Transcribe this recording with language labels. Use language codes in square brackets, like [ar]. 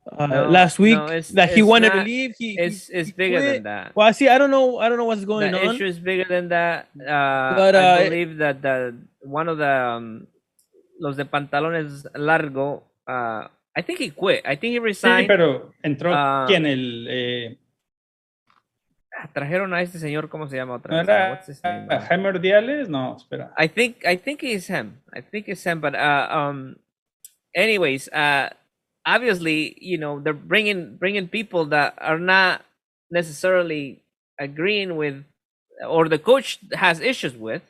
[en] Last week he wanted to leave. It's bigger than that. Well, see, I don't know what's going on. The issue is bigger than that. But I believe that one of the [es] los de pantalones largo, [en] I think he quit. I think he resigned. [es] Sí, pero entró ¿quién? Trajeron a este señor, ¿cómo se llama otra vez? [en] What's his name? Jaime Ordiales? [es] No, espera. [en] I think it's him. But anyways, obviously, they're bringing people that are not necessarily agreeing with, or the coach has issues with.